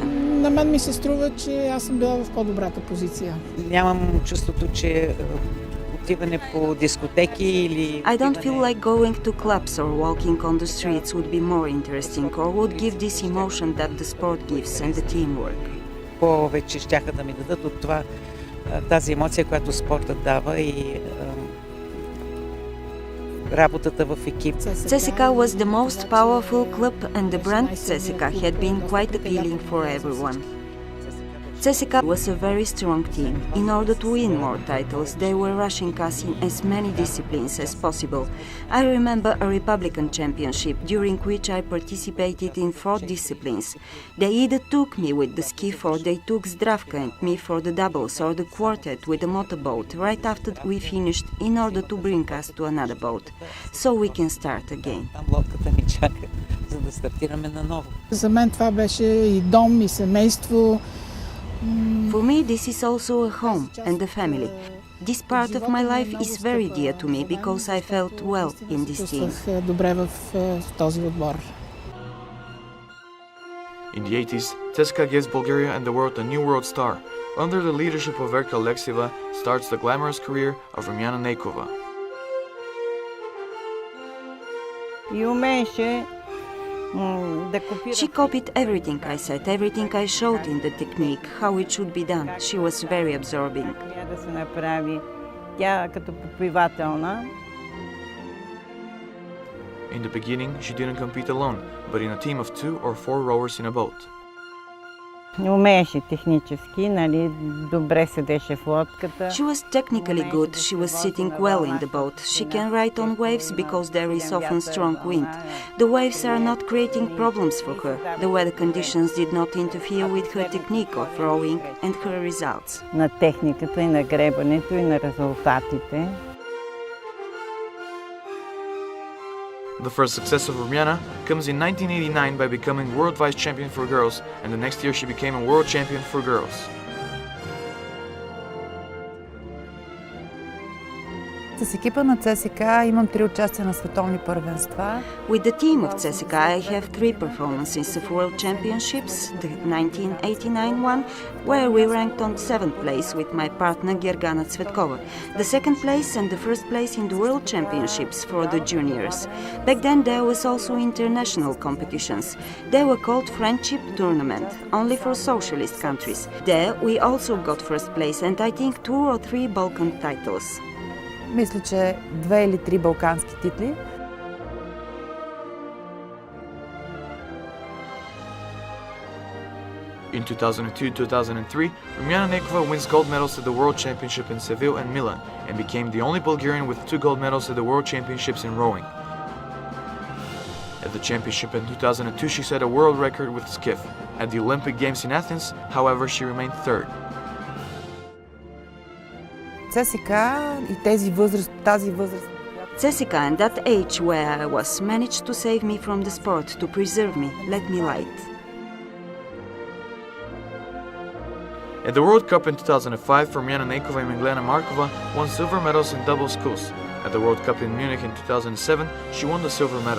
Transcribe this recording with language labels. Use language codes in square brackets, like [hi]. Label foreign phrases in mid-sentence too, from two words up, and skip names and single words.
[bg] На мен ми се струва, че аз съм била в по-добрата позиция. Нямам чувството, че отиване по дискотеки или... [en] I don't feel like going to clubs or walking on the streets would be more interesting or would give this emotion that the sport gives and the teamwork. [bg] Повече щяха да ми дадат от това, тази емоция, която спортът дава и работата в екип. [en] CSKA was the most powerful club and the brand CSKA had been quite appealing for everyone. CSKA was a very strong team. In order to win more titles, they were rushing us in as many disciplines as possible. I remember a Republican Championship during which I participated in 4 disciplines. They either took me with the skiff or they took Zdravka and me for the doubles or the quartet with the motorboat right after we finished in order to bring us to another boat, so we can start again. [bg] Там лодката ни чака, за да стартираме наново. За мен това беше и дом, и семейство. [en] For me, this is also a home and a family. This part of my life is very dear to me because I felt well in this team. [bg] Чувствах добре в този отбор. [en] In the 80s, CSKA gives Bulgaria and the world a new world star. Under the leadership of Verka Alexieva starts the glamorous career of Rumjana Neikova. [bg] И умееше да копира. [en] She copied everything I said, everything I showed in the technique, how it should be done. She was very absorbing. [bg] Да се направи тя като попивателна. [en] In the beginning, she didn't compete alone, but in a team of 2 or 4 rowers in a boat. [bg] Умееше технически, нали, добре седеше в лодката. [en] She was technically good, she was sitting well in the boat. She can ride on waves because there is often strong wind. The waves are not creating problems for her. The weather conditions did not interfere with her technique of rowing and her results. [bg] На техниката и на гребането и на резултатите. [en] The first success of Rumjana comes in 1989 by becoming world vice champion for girls, and the next year she became a world champion for girls. [bg] С екипа на CSKA имам 3 участия на световни първенства. [en] With the team of CSKA, I have 3 performances of World Championships, the 1989 one, where we ranked on 7th place with my partner Gergana Cvetkova, the 2nd place and the 1st place in the World Championships for the juniors. Back then there was also international competitions. They were called Friendship Tournament, only for socialist countries. There we also got 1st place and I think 2 or 3 Balkan titles. [bg] Мисля, че 2 или 3 балкански титли. [en] In 2002-2003, Rumjana Neikova wins gold medals at the World Championship in Seville and Milan, and became the only Bulgarian with 2 gold medals at the World Championships in rowing. At the championship in 2002, she set a world record with skiff. At the Olympic Games in Athens, however, she remained 3rd. [bg] CSKA и тази възраст. [en] CSKA and that age where I was managed to save me from the sport, to preserve me, let me light. At the World Cup in 2005, Rumjana Neikova and Milena Markova won silver medals in double sculls. At the World Cup in Munich in 2007, she won the silver medal.